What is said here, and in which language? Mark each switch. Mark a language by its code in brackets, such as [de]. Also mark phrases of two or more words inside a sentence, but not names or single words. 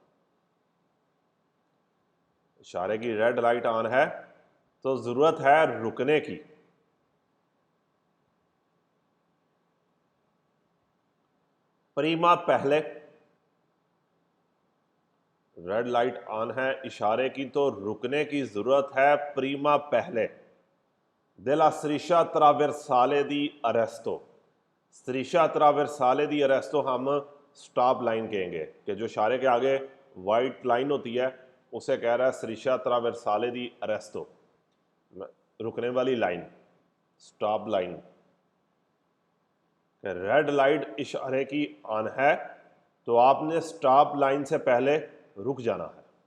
[hi] इशारे की [en] red light [hi] ऑन है तो जरूरत है रुकने की। प्रीमा पहले, [en] red light [hi] ऑन है इशारे की तो रुकने की जरूरत है प्रीमा पहले। [it] della striscia trasversale di arresto, striscia trasversale di arresto [hi] हम [en] stop line [hi] कहेंगे, कि जो इशारे के आगे [en] white line [hi] होती है उसे कह रहा है [it] striscia trasversale di arresto, [hi] रुकने वाली लाइन, [en] stop line. red light [hi] इशारे की ऑन है तो आपने [en] stop line [hi] से पहले रुक जाना है।